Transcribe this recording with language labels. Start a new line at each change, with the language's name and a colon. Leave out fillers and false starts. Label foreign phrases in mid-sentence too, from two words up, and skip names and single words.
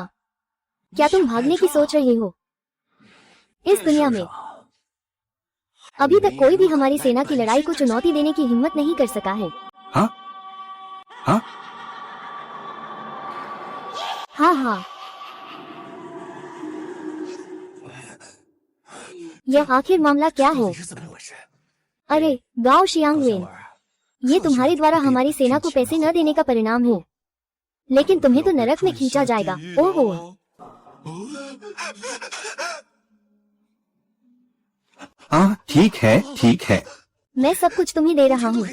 Hindi: क्या तुम भागने की सोच रहे हो? इस दुनिया में अभी तक कोई भी हमारी सेना की लड़ाई को चुनौती देने की हिम्मत नहीं कर सका है। हाँ हाँ, हाँ हाँ, यह आखिर मामला क्या है?
Chinese: 你是怎么回事？
Hindi: अरे गाओ 小 शियांगवेन, 儿， ये तुम्हारे द्वारा हमारी सेना को पैसे न देने का परिणाम है, लेकिन तुम्हें तो नरक में खींचा जाएगा। ओहो, हाँ ठीक है ठीक है। मैं सब कुछ तुम्हें दे रहा हूँ।